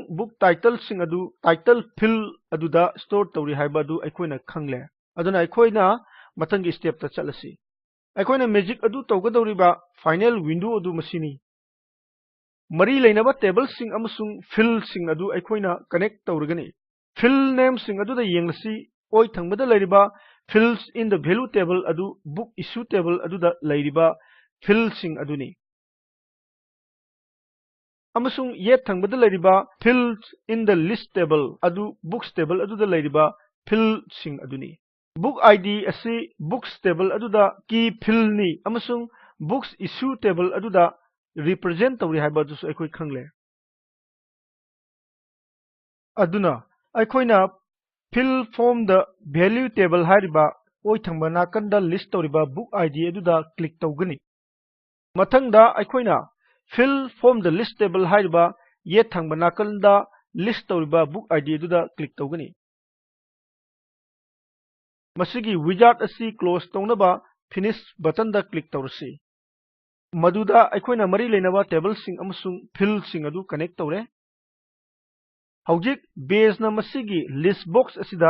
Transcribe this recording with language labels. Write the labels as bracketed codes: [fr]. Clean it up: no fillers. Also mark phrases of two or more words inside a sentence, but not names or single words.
[mni] ꯕꯨꯛ ꯇꯥꯏꯇꯜꯁꯤꯡ ꯑꯗꯨ [en] title field [mni] ꯑꯗꯨꯗ ꯁ꯭ꯇꯣꯔ ꯇꯧꯔꯤ ꯍꯥꯏꯕ ꯑꯗꯨ ꯑꯩꯈꯣꯏꯅ ꯈꯪꯂꯦ꯫ ꯑꯗꯨꯅ ꯑꯩꯈꯣꯏꯅ ꯃꯊꯪꯒꯤ ꯁ꯭ꯇꯦꯞꯇ ꯆꯠꯂꯁꯤ꯫ ꯑꯩꯈꯣꯏꯅ ꯃꯦꯖꯤꯛ ꯑꯗꯨ ꯇꯧꯒꯗꯧꯔꯤꯕ [en] final window [mni] ꯑꯗꯨ ꯃꯁꯤꯅꯤ꯫ ꯃꯔꯤ ꯂꯩꯅꯕ ꯇꯦꯕꯜꯁꯤꯡ ꯑꯃꯁꯨꯡ ꯐꯤꯜꯁꯤꯡ ꯑꯗꯨ ꯑꯩꯈꯣꯏꯅ ꯀꯅꯦꯛ ꯇꯧꯔꯒꯅꯤ꯫ ꯐꯤꯜ ꯅꯦꯝꯁꯤꯡ ꯑꯗꯨꯗ ꯌꯦꯡꯂꯁꯤ꯫ ꯑꯣꯏ ꯊꯪꯕꯗ ꯂꯩꯔꯤꯕ ꯐꯤꯜds [en] in the value table [mni] ꯑꯗꯨ [en] book issue table [mni] ꯑꯗꯨꯗ ꯂꯩꯔꯤꯕ ꯐꯤꯜꯁꯤꯡ ꯑꯗꯨꯅꯤ ꯑꯃꯁꯨꯡ ꯌꯦꯠ ꯊꯪꯕꯗ ꯂꯩꯔꯤꯕ [en] fields in the list table [mni] ꯑꯗꯨ books table ꯑꯗꯨꯗ ꯂꯩꯔꯤꯕ ꯐꯤꯜꯁꯤꯡ ꯑꯗꯨꯅꯤ꯫ [en] book id [mni] ꯑꯁꯤ [en] books table [mni] ꯑꯗꯨꯗ [en] key field [mni] ꯅꯤ ꯑꯃꯁꯨꯡ [en] books issue table [mni] ꯑꯗꯨꯗ represent ꯇꯧꯔꯤ ꯍꯥꯏꯕ ꯑꯗꯨꯁꯨ ꯑꯩꯈꯣꯏ ꯈꯪꯂꯦ꯫ ꯑꯗꯨꯅ ꯑꯩꯈꯣꯏꯅ [en] fill from the value table [mni] ꯍꯥꯏꯔꯤꯕ ꯑꯣꯏ ꯊꯪꯕ ꯅꯥꯀꯟꯗ ꯂꯤꯁ ꯇꯧꯔꯤꯕ [en] book id [mni] ꯑꯗꯨꯗ ꯀ꯭ꯂꯤꯛ ꯇꯧꯒꯅꯤ꯫ ꯃꯊꯪꯗ ꯑꯩꯈꯣꯏꯅ [en] fill from the list table [mni] ꯍꯥꯏꯔꯤꯕ ꯌꯦꯠ ꯊꯪꯕ ꯅꯥꯀꯟꯗ ꯂꯤꯁ ꯇꯧꯔꯤꯕ [en] book id [mni] ꯑꯗꯨꯗ ꯀ꯭ꯂꯤꯛ ꯇꯧꯒꯅꯤ꯫ ꯃꯁꯤꯒꯤ ꯋꯤꯖꯥꯔꯗ ꯑꯁꯤ ꯀ꯭ꯂꯣꯖ ꯇꯧꯅꯕ [en] finish button [mni] ꯀ꯭ꯂꯤꯛ ꯇꯧꯔꯁꯤ꯫ ꯃꯗꯨꯗ ꯑꯩꯈꯣꯏꯅ ꯃꯔꯤ ꯂꯩꯅꯕ ꯇꯦꯕꯜꯁꯤꯡ ꯑꯃꯁꯨꯡ ꯐꯤꯜꯁꯤꯡ ꯑꯗꯨ ꯀꯅꯦꯛ ꯇꯧꯔꯦ꯫ ꯍꯧꯖꯤꯛ ꯕꯦꯖꯅ ꯃꯁꯤꯒꯤ ꯂꯤꯁ ꯕꯣꯛꯁ ꯑꯁꯤꯗ